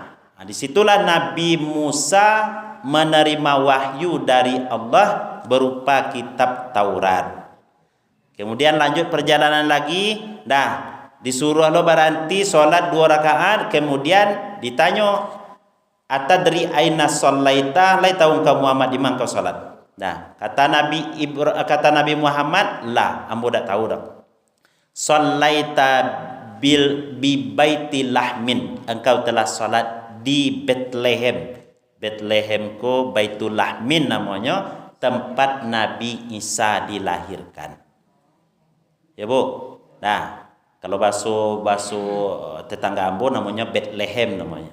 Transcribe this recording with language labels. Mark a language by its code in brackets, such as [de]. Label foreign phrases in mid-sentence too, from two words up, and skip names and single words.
[id] Disitulah Nabi Musa menerima wahyu dari Allah berupa kitab Taurat. Kemudian lanjut perjalanan lagi. Disuruh lo berhenti solat 2 rakaat. Kemudian ditanya, [ar] أتدري أين صليت, [min] lai tahu engkau Muhammad di mana kau solat? Kata Nabi Muhammad, la, ambo dak tahu dak. [ar] صليت ببيت لحم, [id] engkau telah salat di Bethlehem. [min] Bethlehem ko Baitul Lahmin namanya, tempat Nabi Isa dilahirkan. [id] Ya Bu. [min] Kalau bahasa tetangga ambo namanya Bethlehem namanya.